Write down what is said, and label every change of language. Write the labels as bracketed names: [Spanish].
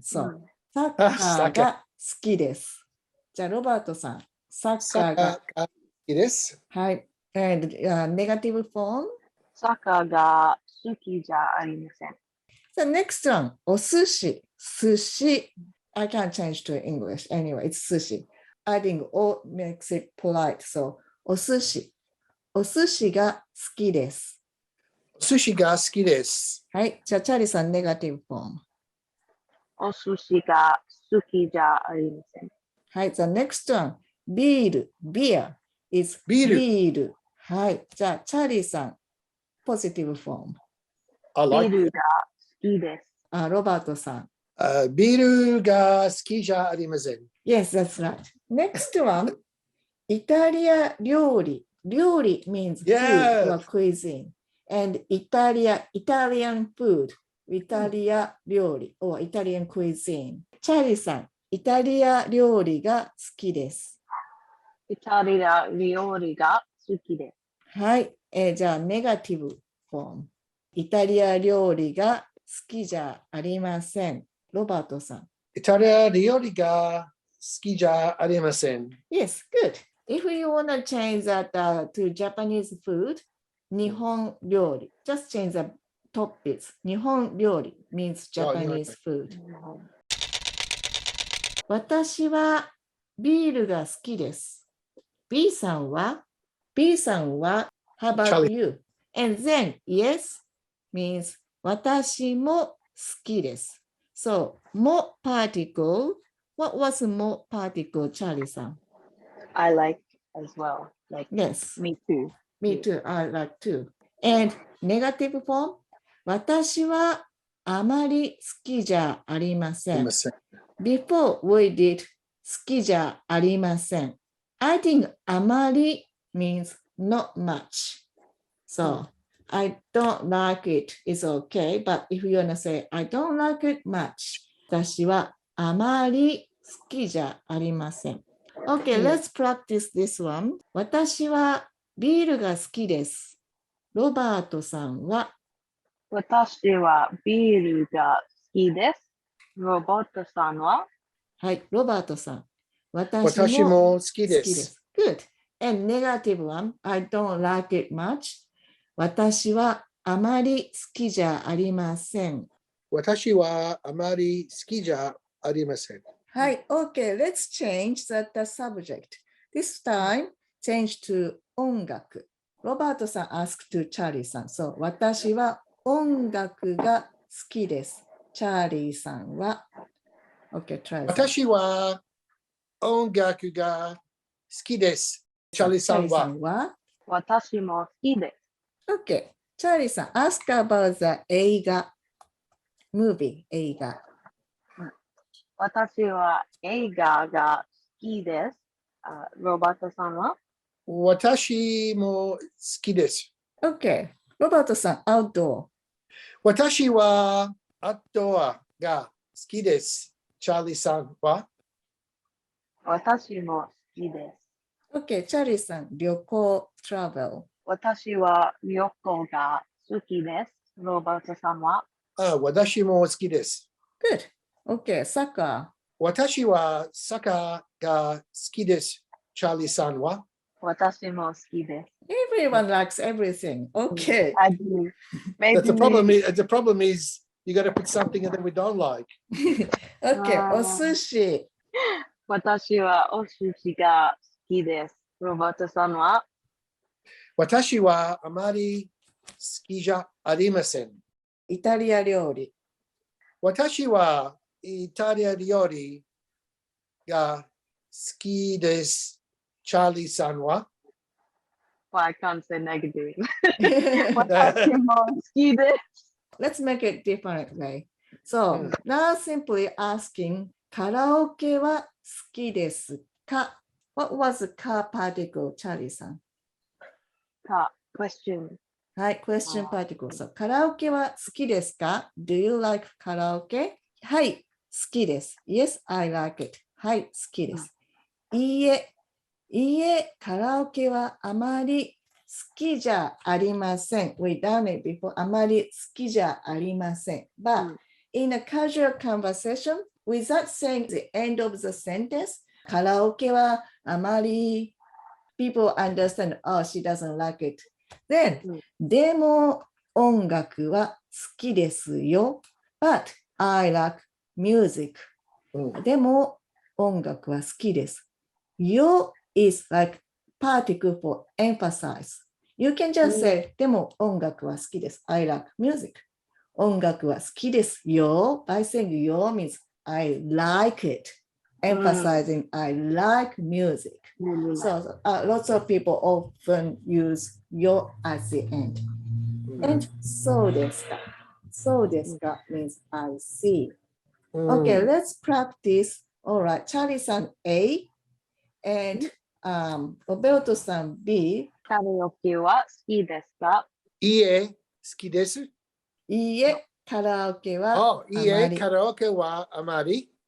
[English] So, [Japanese] サッカーが好きです。じゃあ、ロバートさん、サッカーが好きです。はい。 [English] And negative form? [Japanese] サッカーが好きじゃありません。 [English] The next one, お寿司。 [Japanese] 寿司。 [English] I can't change to English. Anyway, it's sushi. Adding O makes it polite. So, [Japanese] お寿司。お寿司が好きです。寿司が好きです。はい。じゃあ、チャーリーさん、ネガティブフォーム。お寿司が好きじゃありません。はい。 [English] The next one, ビール。 Beer is ビール。 [Japanese] はい。じゃあ、チャーリーさん、ポジティブフォーム。ビールが好きです。ロバートさん。ビールが好きじゃありません。 [English] Yes, that's right. Next one, イタリア料理。料理 means food or cuisine. And Italian food, イタリア料理 or Italian cuisine. [Japanese] チャーリーさん、イタリア料理が好きです。イタリア料理が好きです。はい。じゃあ、ネガティブフォーム。イタリア料理がきじゃありません。ロバートさん。イタリア料理が好きじゃありません。 [English] Yes, good. If you want to change that to Japanese food, 日本料理. Just change the topics. 日本料理 means Japanese food. [Japanese] 私はビールが好きです。 [English] B さんは How about you? And then yes means 私も好きです。 So, も particle. What was も particle, Charlie さん? I like as well. Like, Yes, me too. me too. I like too. And negative form? [Japanese] 私はあまり好きじゃありません。 [English] Before we did [Japanese] 好きじゃありません。 [English] I think あまり means not much. So, I don't like it. It's okay. But if you want to say, I don't like it much. [Japanese] 私はあまり好きじゃありません。 [English] Okay, let's practice this one. [Japanese] 私はビールが好きです。ロバートさんは私はビールが好きです。ロボットさんははい、ロバートさん。私も好きです。 [English] Good. And negative one, I don't like it much. [Japanese] 私はあまり好きじゃありません。私はあまり好きじゃありません。はい、OK. [English] Let's change the subject. This time, change to 音楽。 [Japanese] ロバートさん [English] asked to [Japanese] チャーリーさん。そう、私は音楽が好きです。 [English] チャーリーさんは OK, try [Japanese] 私は音楽が好きです。チャーリーさんは私も好きです。 [English] OK. チャーリーさん ask about the 映画。 movie 映画。 [Japanese] 私は映画が好きです。ロバートさんは私も好きです。 OK. ロバートさん、アウト私はアウトアが好きです。チャーリーさんは私も好きです。 [English] OK. [Japanese] チャーリーさん、旅行、travel。私は旅行が好きです。ロバートさんは私も好きです。 [English] Good. OK. サッカー。 [Japanese] 私はサッカーが好きです。チャーリーさんは私も好きです。 [English] Everyone likes everything. OK. I do. Maybe The problem is you got to put something in that we don't like. [Japanese] OK. お寿司。私はお寿司が好きです。ロバートさんは私はあまり好きじゃありません。イタリア料理。私はイタリア料理が好きです。チャーリーさんは [English] I can't say negative. [Japanese] 私も好きです。 [English] Let's make it differently. So, now simply asking [Japanese] カラオケは好きですか [English] What was the か particle, チャーリーさん question. [Japanese] はい、 [English] question particle. So, [Japanese] カラオケは好きですか [English] ?Do you like カラオケ [Japanese] はい、好きです。 [English] Yes, I like it. [Japanese] はい、好きです。いいえ、カラオケはあまり好きじゃありません。 [English] We done it before. [Japanese] あまり好きじゃありません。 [English] But in a casual conversation, without saying the end of the sentence, [Japanese] カラオケはあまり [English] people understand, oh, she doesn't like it. Then, [Japanese] でも音楽は好きですよ。 [English] But I like music. [Japanese] でも音楽は好きです。 [English] よ is like particle for emphasize. You can just say, [Japanese] でも音楽は好きです。 [English] I like music. [Japanese] 音楽は好きですよ。 [English] By saying よ means I like it. Emphasizing I like music. So lots of people often use よ at the end. [Japanese] And そうですか。そうですか [English] means I see. Okay, let's practice. All right, Charlie-san A and ロベルトさん B。 [Japanese] カラオケは好きですかいいえ、好きです。いいえ、カラオケはあまり。いいえ、カラオケはあまり。